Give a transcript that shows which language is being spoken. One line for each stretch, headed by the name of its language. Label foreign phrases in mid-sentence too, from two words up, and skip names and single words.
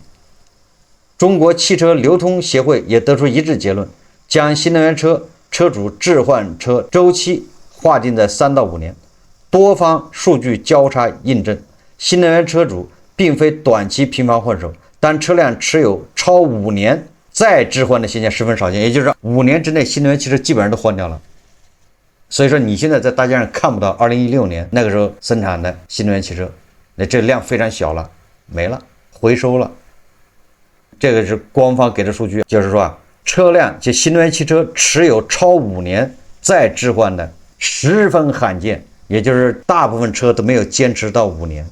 Chinese: 中國汽車流通協會也得出一致結論，將新能源車主置換車周期劃定在3到5年。多方數據交叉印證，新能源車主並非短期頻繁換手，但車輛持有超5年再置換的現象十分少見，也就是5年之內新能源汽車基本上都換掉了。所以說你現在在大街上看不到2016年那個時候生產的新能源汽車，那這量非常小了，沒了，回收了。這個是官方給的數据，就是說車輛就新能源汽車持有超5年再置換的十分罕見，也就是大部分車都没有坚持到5年。